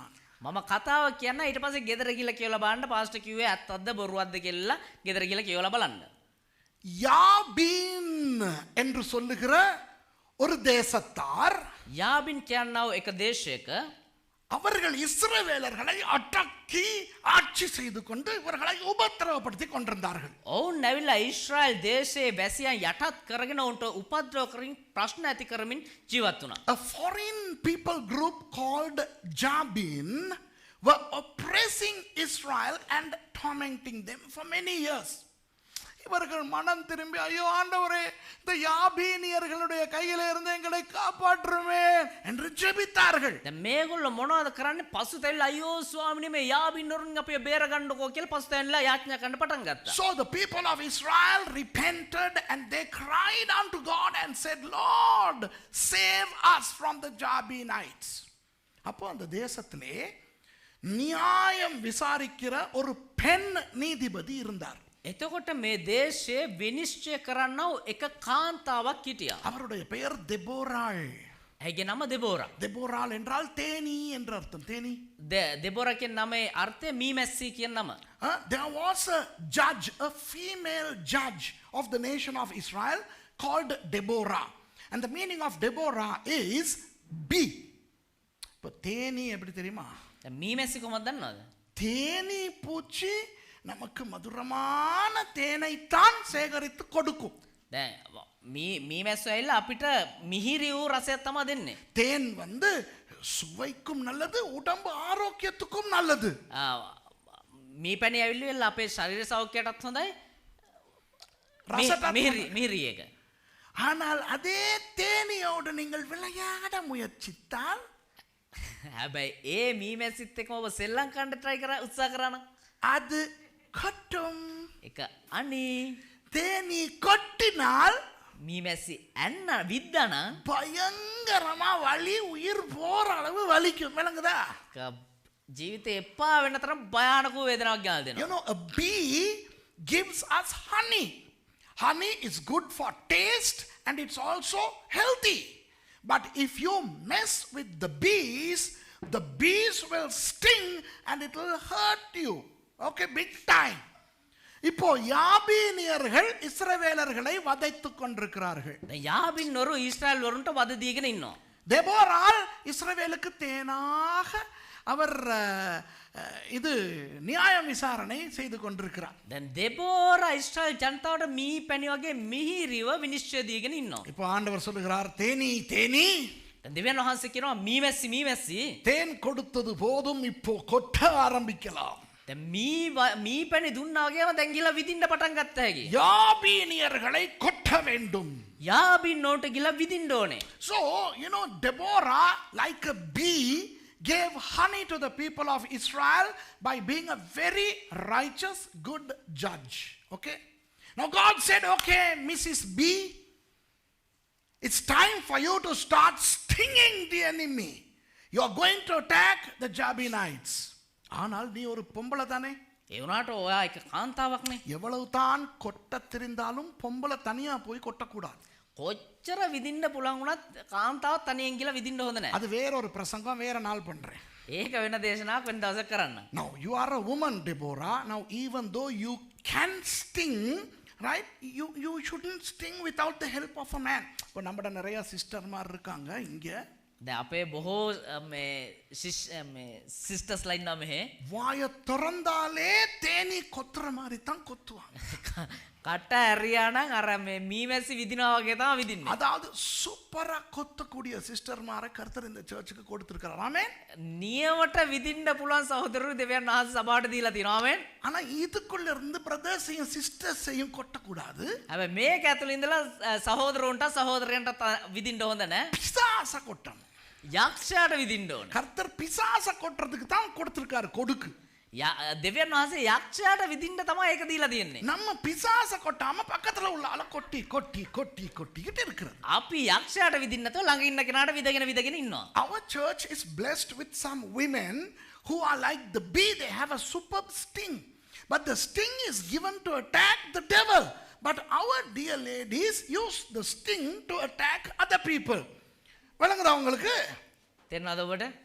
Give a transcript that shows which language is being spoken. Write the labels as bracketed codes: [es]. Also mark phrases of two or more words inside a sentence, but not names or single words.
[si] මම කතාව කියන්න ඊට පස්සේ ගෙදර ගිහලා කියවලා බලන්න පාස්ටර් කිව්වේ ඇත්තක්ද බොරුවක්ද කියලා ගෙදර ගිහලා කියවලා බලන්න. [ta] யாபீன் என்று சொல்லுகிற ஒரு தேசத்தார், [si] යාබින් කියනව එක දේශයක [ta] அவர்கள் இஸ்ரவேலர்களை அடக்கி ஆட்சி செய்து கொண்டு இவர்களை உபத்திரவப்படுத்தி கொண்டிருந்தார்கள். [si] ඔවුන් නැවිලා ඊශ්‍රායල් දේශයේ වැසියන් යටත් කරගෙන උන්ට උපද්‍රව කරමින් ප්‍රශ්න ඇති කරමින් ජීවත් වුණා. [en] A foreign people group called Jabin were oppressing Israel and tormenting them for many years. [ta] இவர்கள் மனம் திரும்பி, ஐயோ ஆண்டவரே, இந்த யாபீனியர்களுடைய கையில இருந்து எங்களை காப்பாற்றுமே என்று ஜெபித்தார்கள். [si] දැන් මේගොල්ලෝ මොනවද කරන්නේ? පසුතැවිලා අයියෝ ස්වාමිනේ මේ යාබින්නරුන් අපිව බේර ගන්නකෝ කියලා පසුතැවිලා යාඥා කරන්න පටන් ගත්තා. [en] So the people of Israel repented and they cried unto God and said, Lord, save us from the Jabinites. [ta] அப்போ அந்த தேசத்திலே நியாயம் விசாரிக்கிற ஒரு பெண் நீதிபதி இருந்தார். [si] එතකොට මේ දේශයේ විනිශ්චය කරන්නව එක කාන්තාවක් හිටියා. [ta] அவருடைய பெயர் தெபோராள். [si] ඇයිගේ නම දෙබෝරා. [ta] தெபோராள் என்றால் தேனி என்று அர்த்தம். தேனி. [si] දෙබෝරා කියන නමේ අර්ථය මීමැස්සී කියන නම. [en] There was a judge, a female judge of the nation of Israel called Deborah. And the meaning of Deborah is bee. [ta] இப்போ தேனி எப்படி தெரியுமா? [si] මීමැස්සි කොහොමද දන්නවද? [ta] தேனி பூச்சி நமக்கு மதுரமான தேனைத்தான் சேகரித்து கொடுக்கும். [si] දැන් මීමැස්සෝ ඇවිල්ලා අපිට මිහිරි වූ රසයක් තමයි දෙන්නේ. [ta] தேன் வந்து சுவைக்கும் நல்லது, உடம்பு ஆரோக்கியத்துக்கும் நல்லது. [si] මීපැණි ඇවිල්ලා අපේ ශරීර සෞඛ්‍යයටත් හොඳයි. මිහිරි එක. [ta] ஆனால் அதே தேனியோடு நீங்கள் விளையாட முயற்சித்தால், [si] හැබැයි ඒ මීමැස්සිත් එක්කම ඔබ සෙල්ලම් කරන්න try කරා උත්සාහ කරා නම් [ta] அது கொட்டும். [si] එක අනි [ta] தேனி கொட்டினால் [si] මීමැස්සි ඇන්න විද්දාන [ta] பயங்கரமா வலி, உயிர் போற அளவு வலிக்கும். விளங்குதா? [si] ජීවිතේ එපා වෙන තරම් භයානක වේදනාවක් ගෙනල්ලා දෙනවා. [en] You know, a bee gives us honey. Honey is good for taste and it's also healthy. But if you mess with the bees will sting and it will hurt you. Okay, big time. [ta] இப்போ யாபீனியர்கள் இஸ்ரவேலர்களை வதைத்துக் கொண்டிருக்கிறார்கள். [si] යාබින්නොරු ඊශ්‍රායල් වරුන්ට වද දීගෙන ඉන්නවා. [ta] தெபோராள் இஸ்ரவேலுக்கு தேனாக அவர் இது நியாயம் விசாரணை செய்து கொண்டிருக்கிறார். [si] දැන් දෙබෝරා ඊශ්‍රායල් ජනතාවට මී පැණි වගේ මිහිරිව විනිශ්චය දීගෙන ඉන්නවා. [ta] இப்போ ආண்டவர் சொல்லுகிறார், தேனி தேனி, [si] දැන් දෙවියන් වහන්සේ කියනවා මීමැස්සි [ta] தேன் கொடுத்தது போதும், இப்போ கொட்ட ஆரம்பிக்கலாம். [si] දැන් මී පැණි දුන්නා වගේම දැන් ගිහලා විදින්න පටන් ගත්ත හැකි. [ta] யாபீனியர்களை கொட்ட வேண்டும். [si] යාබින්නෝට ගිහලා විදින්න ඕනේ. [en] So, you know, Deborah, like a bee, gave honey to the people of Israel by being a very righteous, good judge. Okay? Now God said, okay, Mrs. B, it's time for you to start stinging the enemy. You are going to attack the Jabinites. [ta] ஆனால் நீ ஒரு பொம்பளை தானே, [si] ඒ වුණාට ඔයා එක කාන්තාවක්නේ. [ta] எவ்வளவு தான் கொட்ட தெரிந்தாலும் பொம்பளை தனியா போய் கொட்டக்கூடாது. [si] කොච්චර විදින්න පුළුවන් වුණත් කාන්තාව තනියෙන් ගිහලා විදින්න හොඳ නැහැ. [ta] அது வேற ஒரு பிரசங்கம், வேற நாள் பண்றேன். [si] ඒක වෙන දේශනාවක් වෙන දවසක් කරන්න. [en] Now you are a woman, Deborah. Now even though you can sting, right, you shouldn't sting without the help of a man. [ta] இப்போ நம்மட நிறைய சிஸ்டர்மார் இருக்காங்க இங்க. [si] දැන් අපේ බොහෝ මේ සිස්ටර්ස්ලා ඉන්නවා මෙහෙ. [ta] வாயை திறந்தாலே தேனி கொத்துற மாதிரி தான் கொத்துவாங்க. [si] කට ඇරියා නම් අර මේ මීමැස්සි විදිනවා වගේ තමයි විදින්නේ. [ta] அதாவது சூப்பரா கொத்தக்கூடிய சிஸ்டர்மாரை கர்த்தர் இந்த சர்ச்சுக்கு கொடுத்திருக்கிறார். ஆமென். [si] නියමට විදින්න පුළුවන් සහෝදරරු දෙවියන් වහන්සේ සභාවට දීලා තියෙනවා. ආමෙන්. [ta] ஆனா இதுக்குள்ள இருந்து பிரதர்ஸையும் சிஸ்டர்ஸையும் கொட்டக்கூடாது. [si] හැබැයි මේක ඇතුළේ ඉඳලා සහෝදරවන්ට සහෝදරයන්ට විදින්න හොඳ නැහැ. [ta] பிசாச கொட்டணும். [si] යක්ෂයාට විදින්න ඕන. [ta] கர்த்தர் பிசாச கொட்டுறதுக்கு தான் கொடுத்திருக்காரு கொடுக்கு. [si] දෙවියන් වහන්සේ යක්ෂයාට විදින්න තමයි ඒක දීලා තියෙන්නේ. [ta] நம்ம பிசாச கொட்டாம பக்கத்துல உள்ள ஆள கொட்டி கொட்டி கொட்டி கொட்டிக்கிட்டு இருக்கிறது. [si] අපි යක්ෂයාට විදින්න නැතුව ළඟ ඉන්න කෙනාට විදගෙන ඉන්නවා. [en] Our church is blessed with some women who are like the bee. They have a superb sting, but the sting is given to attack the devil. But our dear ladies use the sting to attack other people. [ta] விளங்குதா உங்களுக்கு? [si] තේරෙනවද ඔබට?